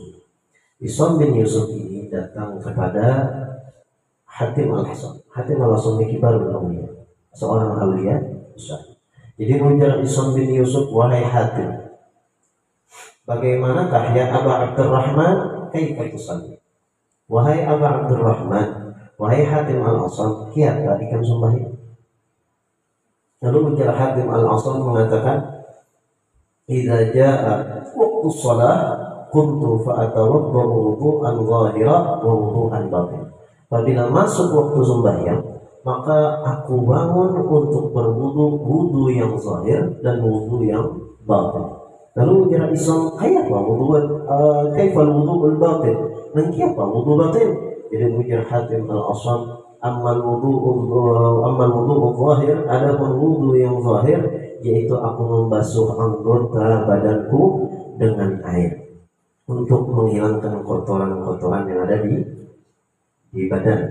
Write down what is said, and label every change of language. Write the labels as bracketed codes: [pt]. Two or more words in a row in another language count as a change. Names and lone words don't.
[id] Isham bin Yusuf ini datang kepada Hatim al-Hasan. Hatim al-Hasan ini [ar] كبار الأولياء, [id] seorang awliya besar. Jadi ujar Isham bin Yusuf, wahai Hatim, bagaimanakah [ar] يا أبا عبد الرحمن كيف تصلي? [bjn] Wahai Aba Abdurrahman, wahai Hatim al-Hasan, kiapa ikam sembahyang? [id] Lalu ujar Hatim al-Hasan mengatakan, [ar] إذا جاء وقت الصلاة كنت فأتوضأ وضوءا ظاهرا ووضوءا باطنا. [id] Apabila masuk waktu sembahyang, maka aku bangun untuk berwudu yang zahir dan wudu yang batin. [bjn] Lalu ujar [ar] Isham, كيف وضوءا كيف الوضوء الباطن? [bjn] Nangki apa? Wudu batin. [id] Jadi ujar Hatim al-Asam, amal wudu zahir, adapun wudu yang zahir yaitu aku membasuh anggota badanku dengan air untuk menghilangkan kotoran-kotoran yang ada di badan.